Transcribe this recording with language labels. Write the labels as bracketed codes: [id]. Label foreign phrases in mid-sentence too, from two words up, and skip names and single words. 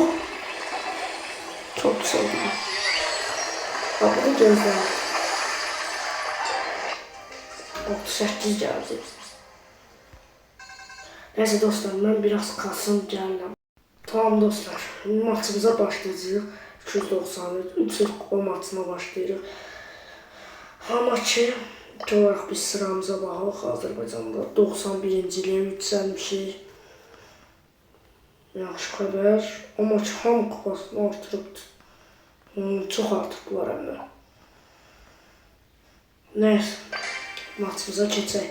[tr] Çok güzel. Bak bu gözler. 38 geldi. Neyse dostlar ben biraz kalsın geldim. Tamam dostlar maçımıza başlayacağız. [az] 293 kupa maçına başlayırıq. Amma ki olarak biz sıramıza baxaq. Azərbaycanda 91-ci iliyə yüksəlmişik. Yaxşı xəbər. Amma ki hamı kupasını artırıbdır. Çox artırdılar hem de. Neyse maçımıza keçək.